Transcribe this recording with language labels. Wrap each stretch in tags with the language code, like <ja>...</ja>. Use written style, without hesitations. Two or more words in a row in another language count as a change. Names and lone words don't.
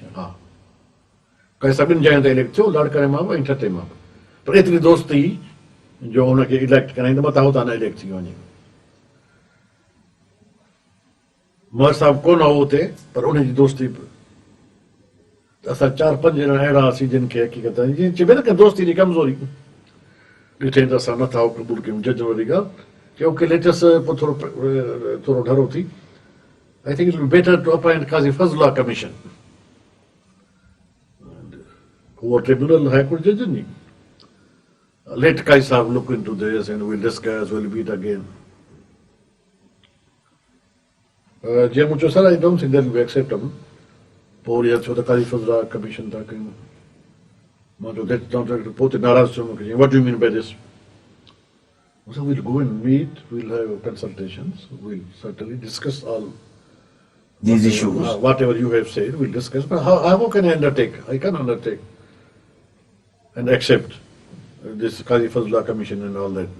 <sd>हा काई सभिनी जॻहियुनि ते इलेक्ट थियो लाड़काने मां बि ऐं ठटे मां बि पर एतिरी दोस्ती जो हुनखे इलेक्ट कराईं त मथां हुतां न इलेक्ट थी वञे मर साहिब कोन हो हुते पर उनजी दोस्ती बि त असां 4-5 ॼणा अहिड़ा हुआसीं जिन खे हक़ीक़त जीअं चइबे न की दोस्ती जी कमज़ोरी ॾिठे त असां नथा हो क़बूल कयूं जज वारी ॻाल्हि की</sd> <en>okay let's</en> <sd>पोइ थोरो ढरो थी</sd> <en>I think it will better to appoint Qazi Fazla commission</en> <sd>उहो ट्रिब्यूनल हाई कोर्ट जजनि जी</sd> <en>let Kai Sahib look into this and will discuss will meet again</en> <sd>जीअं मूं चयो सर</sd> <en>I don't think that will be acceptable</en> <sd>पोइ वरी थियो त काज़ी फज़ला कमीशन था कयूं मां चयो पोइ ते नाराज़ थियो मूंखे</sd> <en>what do mean by this we'll go and meet, we'll have consultations, we'll certainly discuss all these issues whatever you have said, we'll discuss. But how can I undertake? I can undertake. and accept this Qazi Fazlullah commission and all that.</en>